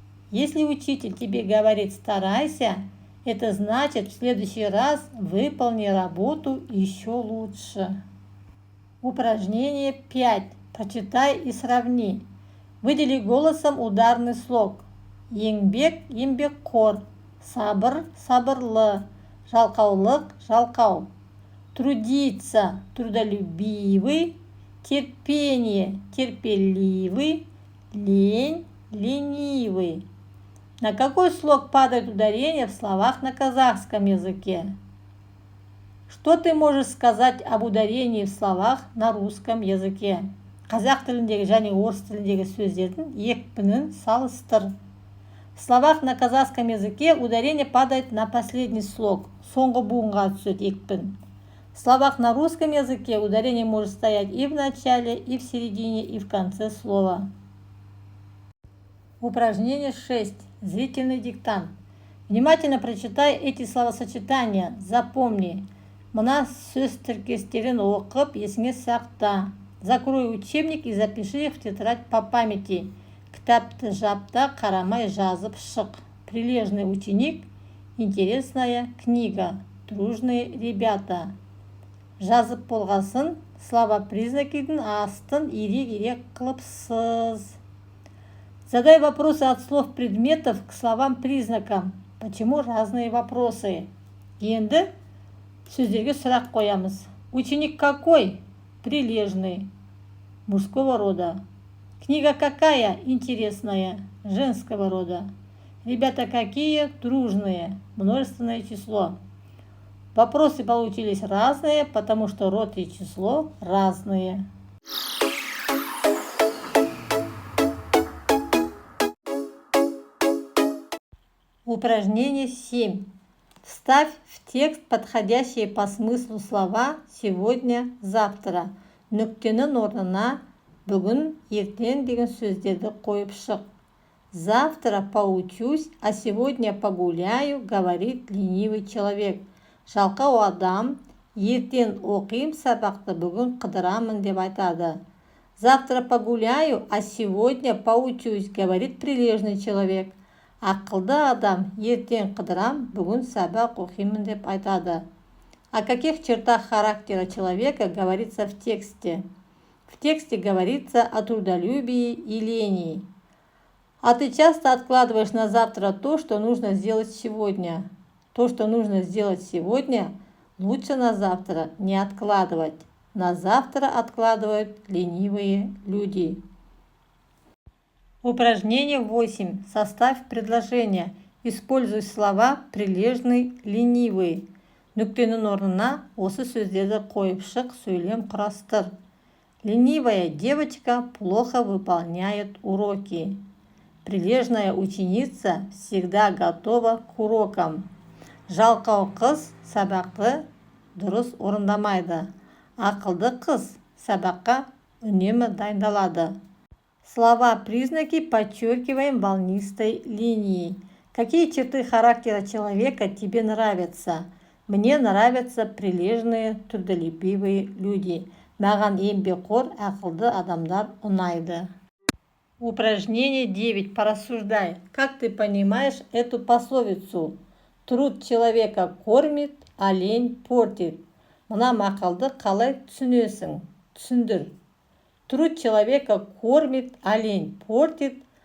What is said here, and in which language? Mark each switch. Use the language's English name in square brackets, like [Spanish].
[Russian] Если учитель тебе говорит «старайся», это значит в следующий раз выполни работу еще лучше. Упражнение 5. Прочитай и сравни. Выдели голосом ударный слог. [Kazakh] Еңбек, еңбекқор, сабыр, сабырлы, жалқаулық, жалқау. [Russian] Трудиться, трудолюбивый, терпение, терпеливый, лень, ленивый. На какой слог падает ударение в словах на казахском языке? Что ты можешь сказать об ударении в словах на русском языке? [Kazakh] Қазақ тіліндегі және орыс тіліндегі сөздердің екпінін салыстыр. [Russian] В словах на казахском языке ударение падает на последний слог, [Kazakh] соңғы буынға түседі екпін. [Russian] В словах на русском языке ударение может стоять и в начале, и в середине, и в конце слова. Упражнение 6. Зрительный диктант. Внимательно прочитай эти словосочетания. Запомни. [Kazakh] Мына сөз тіркестерін оқып, есіңе сақта. [Russian] Закрой учебник и запиши их в тетрадь по памяти. [Kazakh] Кітапты жапта, қарамай жазып шық. [Russian] Прилежный ученик. Интересная книга. Дружные ребята. [Kazakh] Жазып болғасын, слова признакидың астын ирек-ирек қылып сыз. [Russian] Задай вопросы от слов предметов к словам-признакам. Почему разные вопросы? [Kazakh] Енді сөздерге сұрақ қоямыз. [Russian] Ученик какой? Прилежный. Мужского рода. Книга какая? Интересная. Женского рода. Ребята какие? Дружные. Множественное число. Вопросы получились разные, потому что род и число разные. Упражнение 7. Вставь в текст подходящие по смыслу слова сегодня, завтра. [Kazakh] Нүктенің орнына бүгін, ертең деген сөздерді қойып шық. [Russian] Завтра поучусь, а сегодня погуляю, говорит ленивый человек. [Kazakh] Жалқау адам, ертең оқим сабақты, бүгін қыдырамын деп айтады. [Russian] Завтра погуляю, а сегодня поучусь, говорит прилежный человек. [Kazakh] Ақылды адам, ертең қыдырам, бүгін сабақ оқимын деп айтады. [Russian] О каких чертах характера человека говорится в тексте? В тексте говорится о трудолюбии и лени. А ты часто откладываешь на завтра то, что нужно сделать сегодня. То, что нужно сделать сегодня, лучше на завтра не откладывать. На завтра откладывают ленивые люди. Упражнение 8. Составь предложение. Используй слова прилежный, ленивый. [Kazakh] Нүктенің орнына осы сөздерді қойып шық, сөйлем құрастыр. [Russian] Ленивая девочка плохо выполняет уроки. Прилежная ученица всегда готова к урокам. [Kazakh] Жалқау қыз сабақты дұрыс орындамайды. Ақылды қыз сабаққа үнемі дайындалады. [Russian] Слова-признаки подчеркиваем волнистой линией. Какие черты характера человека тебе нравятся? Мне нравятся прилежные, трудолюбивые люди. [Kazakh] Маған еңбекқор, ақылды адамдар ұнайды. [Russian] Упражнение 9. Порассуждай. Как ты понимаешь эту пословицу? Труд человека кормит, а лень портит. [Kazakh] Мына мақалды қалай түсінесің? Түсіндір. [Russian] Труд человека кормит, а лень портит.